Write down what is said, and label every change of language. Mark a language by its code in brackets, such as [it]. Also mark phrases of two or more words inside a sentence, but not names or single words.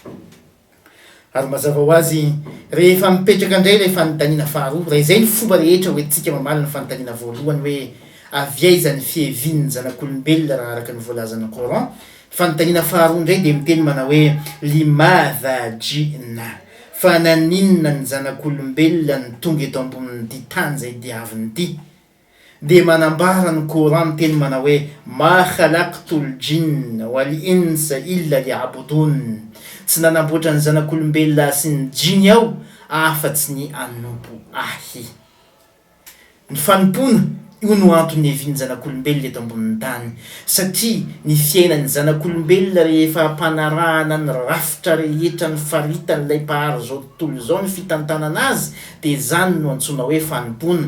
[mg] Ary mazava ho azy rehefa mipetraka indray ilay fanontaniana faharoa, raha izay ny fomba rehetra hoentintsika mamaly ny fanontaniana voalohany hoe avy aiza ny fihevian'ny zanak'olombelona raha araka ny voalazan'ny Coran. Fanontaniana faharoa indray dia miteny mana hoe [ar] لماذا جئنا, [mg] fa naninona ny zanak'olombelona ny tonga eto ambonin'ity tany zay diaviny ity. Dia manambara ny Coran miteny mana hoe [ar] ما خلقت الجن والإنس إلا ليعبدون, [mg] tsy nanamboatra ny zanak'olombelona sy ny jiny aho afa-tsy ny anompo ahy. Ny fanompona io no antony hevian'ny zanak'olombelona eto ambonin'ny tany, satria ny fiainan'ny zanak'olombelona rehefa ampanarahana ny rafitra rehetra ny faritan'ilay mpahary zao tontolo zao ny fitantanana azy, dia zany no antsoina hoe fanompona.